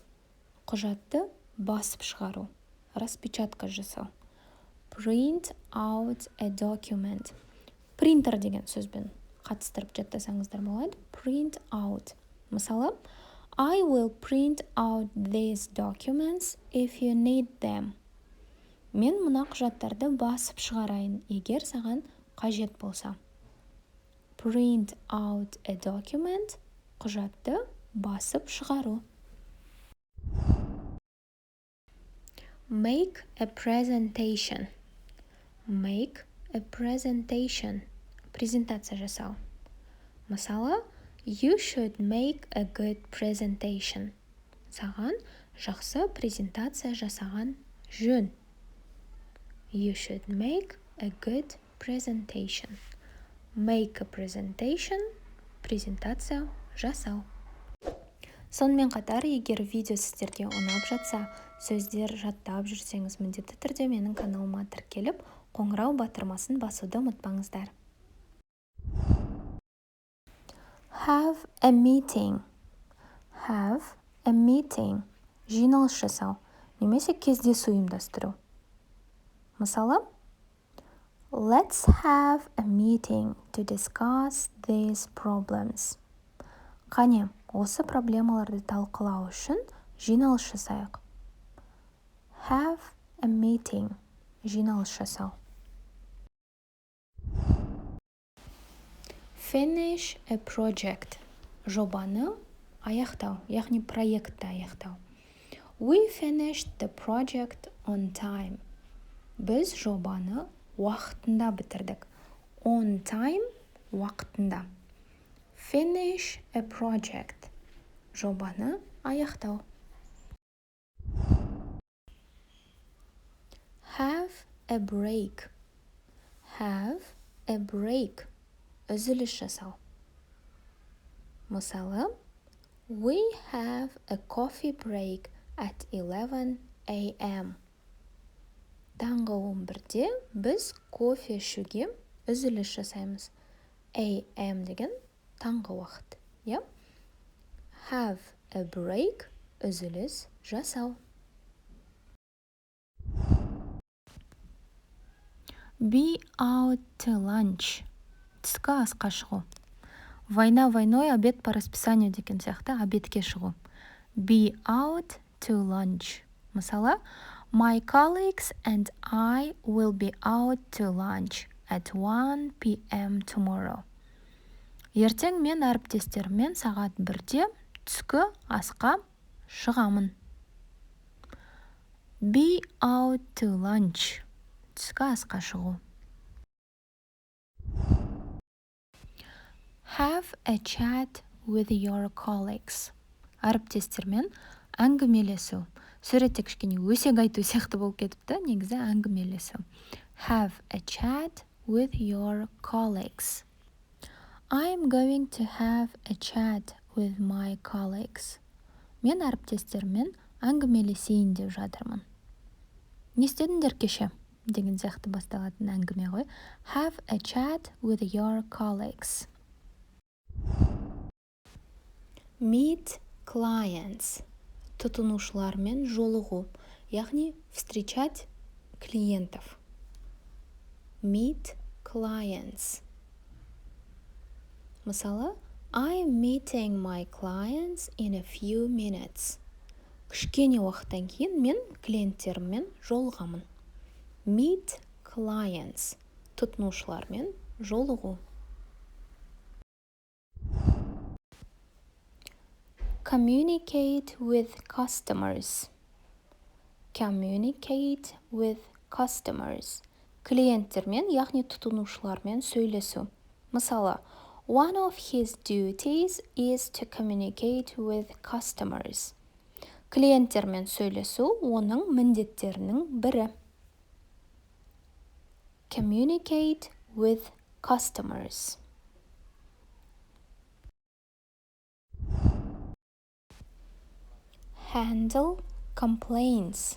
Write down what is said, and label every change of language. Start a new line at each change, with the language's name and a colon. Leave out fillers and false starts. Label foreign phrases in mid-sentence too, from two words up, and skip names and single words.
Kazakh: Құжатты басып шығару. Распечатка жасау.
English: Print out a document.
Kazakh: Принтер деген сөзбен қатыстырып жаттасаңыздар болады.
English: Print out. Мысалы, I will print out these documents if you need them.
Kazakh: Мен мына құжаттарды басып шығарайын, егер саған қажет болса.
English: Print out a document.
Kazakh: Құжатты басып шығару.
English: Make a presentation. Make a presentation.
Kazakh: Презентация жасау. Мысалы,
English: you should make a good presentation.
Kazakh: Саған жақсы презентация жасаған жөн.
English: You should make a good presentation. make a presentation,
Kazakh: презентация жасау. Сонымен қатар, егер видео сіздерге ұнап жатса, сөздер жаттап жүрсеңіз, міндетті түрде менің каналыма тіркеліп, қоңырау батырмасын басуды ұмытпаңыздар.
English: Have a meeting. Have a meeting.
Kazakh: Жиналыс жасау, немесе кездесу ұйымдастыру. Мысалы,
English: let's have a meeting to discuss these problems.
Kazakh: Қане, осы проблемаларды талқылау үшін жиналыс жасайық.
English: Have a meeting.
Kazakh: Жиналыс жасау.
English: Finish a project.
Kazakh: Жобаны аяқтау, яғни проектті аяқтау.
English: We finished the project on time.
Kazakh: Біз жобаны уақытында бітірдік.
English: On time, уақытында. Finish a project.
Kazakh: Жобаны аяқтау.
English: Have a break. Have a break.
Kazakh: Үзіліс жасау. Мысалы,
English: we have a coffee break at 11 a.m.
Kazakh: Таңғы 11-де біз кофе ішуге үзіліс жасаймыз. A.m. деген таңғы уақыт.
English: Yeah? Have a break,
Kazakh: үзіліс жасау.
English: Be out to lunch.
Kazakh: Түскі асқа шығу.
Russian: Война войной, обед по расписанию
Kazakh: деген сияқты обедке шығу.
English: Be out to lunch. Мысалы, my colleagues and I will be out to lunch at 1 p.m. tomorrow.
Kazakh: Ертең мен әріптестеріммен сағат 1-де түскі асқа шығамын.
English: Be out to lunch.
Kazakh: Түскі асқа шығу.
English: Have a chat with your colleagues.
Kazakh: Әріптестермен әңгімелесу. Суретте кішкене өсек айту сияқты болып кетіпті, негізі әңгімелесу.
English: Have a chat with your colleagues. I'm going to have a chat with my colleagues.
Kazakh: Мен әріптестермен әңгімелесейін деп жатырмын. Не істедіңдер кеше? Деген сияқты басталатын әңгіме ғой.
English: Have a chat with your colleagues. Meet clients.
Kazakh: Тұтынушылармен жолығу, яғни
Russian: встречать клиентов.
English: Meet clients. Мысалы, I'm meeting my clients in a few minutes.
Kazakh: Кішкене уақыттан кейін мен клиенттеріммен жолығамын.
English: Meet clients.
Kazakh: Тұтынушылармен жолығу.
English: Communicate with customers. Communicate with customers.
Kazakh: Клиенттермен, яғни тұтынушылармен сөйлесу. Мысалы,
English: one of his duties is to communicate with customers.
Kazakh: Клиенттермен сөйлесу оның міндеттерінің бірі.
English: Communicate with customers. Handle complaints.